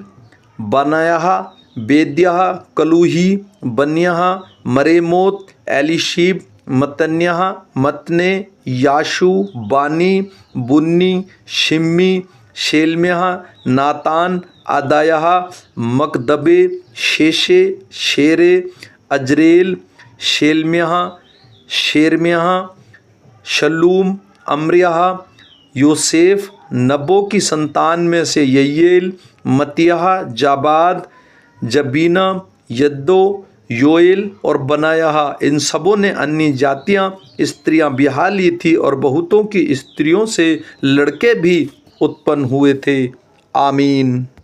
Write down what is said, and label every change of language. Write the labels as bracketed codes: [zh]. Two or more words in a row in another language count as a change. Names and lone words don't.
[hi] बनायाह, बेद्याह, कलूही, बन्याह, मरेमोत, एलीशीब, मत्तन्याह, मतने, याशू, बानी, बुन्नी, शिम्मी, शेलम्याह, नातान, अदायाह, मकदबे, शेशे, शेरे, अजरेल, शेलम्याह, शेरम्याह, शलूम, अमरियाह, योसेफ। नबो की संतान में से ययेल, मतियाह, जाबाद, जबीना, यद्दो, योएल और बनायाह। इन सबों ने अन्य जातियाँ स्त्रियाँ ब्याह ली थी और बहुतों की स्त्रियों से लड़के भी उत्पन्न हुए थे। आमीन।